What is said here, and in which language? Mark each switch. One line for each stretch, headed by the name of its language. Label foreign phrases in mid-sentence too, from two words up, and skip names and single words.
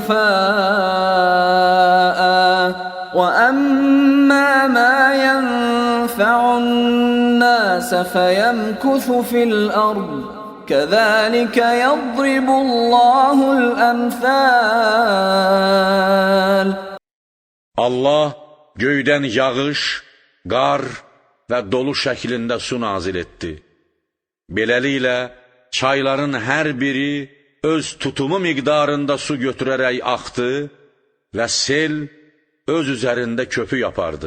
Arabic: جفاء وأما ما ينفع الناس فيمكث في الأرض كذلك يضرب الله الأمثال.
Azerbaijani: Allah göydən yağış, qar və dolu şəklində su nazil etdi. Beləliklə, çayların hər biri öz tutumu miqdarında su götürərək axdı və sel öz üzərində köpük yapardı.